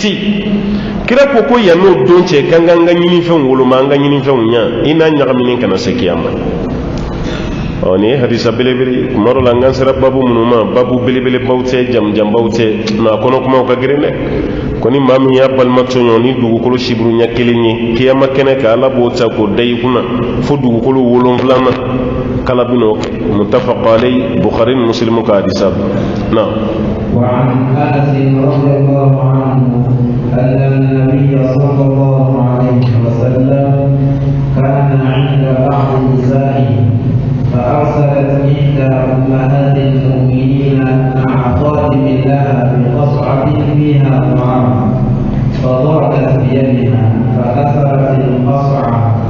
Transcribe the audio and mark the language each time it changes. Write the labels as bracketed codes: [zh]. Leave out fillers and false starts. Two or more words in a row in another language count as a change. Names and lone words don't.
[bm] yen kira ko ko yan n'o don cɛ k'an ka an ka ɲinifɛnw woloma an ka ɲinifɛnw ɲa i n'a ɲagaminen kana se kiyama ni hadisa belebele kuma dɔ la n kan sera babu minnu ma babu belebelebaw tɛ jamujanbaw tɛ na kɔnɔ kumaw ka girin dɛ ko ni maa min y'a balima tɔɲɔ ni dugukolo siburu ɲɛ kelen ye kiyama kɛnɛ kan ala b'o ta k'o da i kunna fo dugukolo 7 kala bin'o kɛ [ar] متفق عليه [bm] bukhari ni muslim ka hadisa na [ar] وعن أنس رضي الله عنه أن النبي صلى الله عليه وسلم كان عند بعض نسائه فأرسلت إحدى أمهات المؤمنين مع خادم لها بقصعة فيها طعام فضربت بيدها فكسرت القصعة